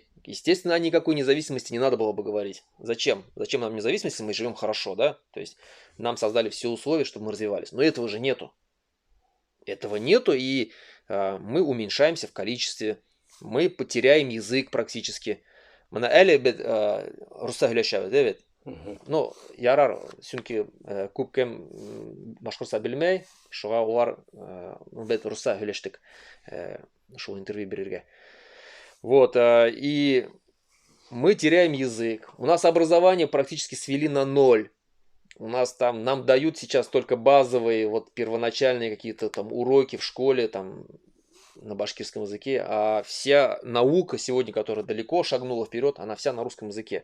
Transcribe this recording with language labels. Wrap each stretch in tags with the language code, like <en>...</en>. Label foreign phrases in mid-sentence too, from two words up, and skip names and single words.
<ru>Естественно, о никакой независимости не надо было бы говорить. Зачем? Зачем нам независимость, если мы живем хорошо, да? То есть нам создали все условия, чтобы мы развивались. Но этого же нету. Этого нету, и мы уменьшаемся в количестве, мы потеряем язык практически.</ru> <ba>Мына әле бит русса һөйләшәбез, да бит? Ну, ярар, чөнки күп кем башкортча белмәй, шуңа улар бит русса һөйләштек шул интервью бирергә.</ba> <ru>Вот, и мы теряем язык. У нас образование практически свели на ноль. У нас там, нам дают сейчас только базовые, первоначальные какие-то там уроки в школе, там, на башкирском языке, а вся наука сегодня, которая далеко шагнула вперед, она вся на русском языке.</ru>